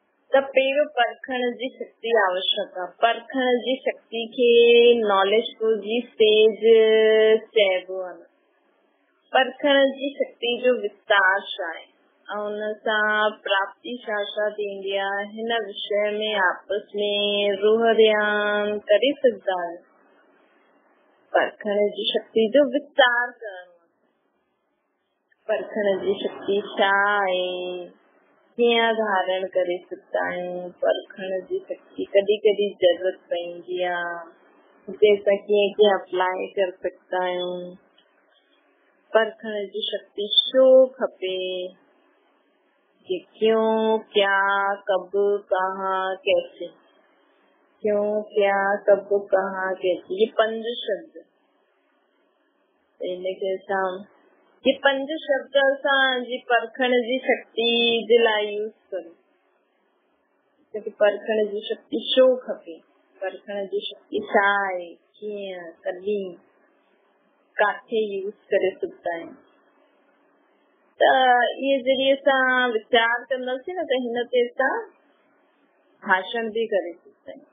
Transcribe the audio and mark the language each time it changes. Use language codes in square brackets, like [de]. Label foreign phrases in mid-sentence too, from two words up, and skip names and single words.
[sd] त पहिरियों परखण जी शक्ति आवश्यक आहे। परखण जी शक्ति खे नॉलेजफुल जी स्टेज चइबो आहे। परखण जी शक्ति जो विस्तार छा आहे ऐं हुन सां प्राप्ति छा थींदी आहे, हिन विषय में आपस में रूहरियान करे सघंदा आहियो। परखण जी शक्ति जो विस्तार करणो। परखण जी शक्ति छा आहे, कीअं धारण करे सघंदा आहियूं। परखण जी शक्ति कॾहिं कॾहिं जरूरत पवंदी आहे, हुते असां कीअं कीअं अप्लाई करे सघंदा आहियूं। परखण जी शक्ति छो खपे, [hi] कि क्यों, क्या, कब, कहाँ, कैसे। क्यों, क्या, कब, कहाँ, कैसे, ये 5 शब्द। ये 5 शब्द [sd] असां जी परखण जी शक्ति जे लाइ यूज़ करूं। परखण जी शक्ति छो खपे, परखण जी शक्ति छा आहे, कीअं, कॾहिं, काथे यूज़ करे सघंदा आहियूं। त इहे जॾहिं असां वीचार कंदासीं न त हिन ते असां भाषण बि करे सघंदा आहियूं।